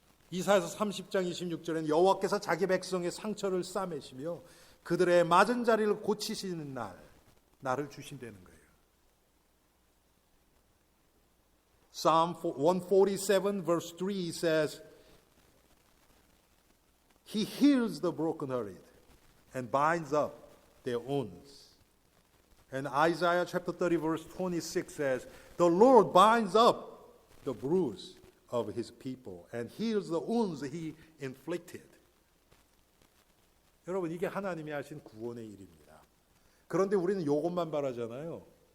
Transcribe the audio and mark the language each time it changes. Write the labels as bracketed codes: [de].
[ko] 이사야서 30장 26절에는 여호와께서 자기 백성의 상처를 싸매시며 그들의 맞은 자리를 고치시는 나를 주신다는 거예요. [en] Psalm 147 verse 3 says, He heals the brokenhearted and binds up their wounds. And Isaiah chapter 30 verse 26 says, The Lord binds up the bruise of His people and heals the wounds He inflicted. [ko] 여러분, 이게 하나님이 하신 구원의 일입니다. 그런데 우리는 이것만 바라잖아요.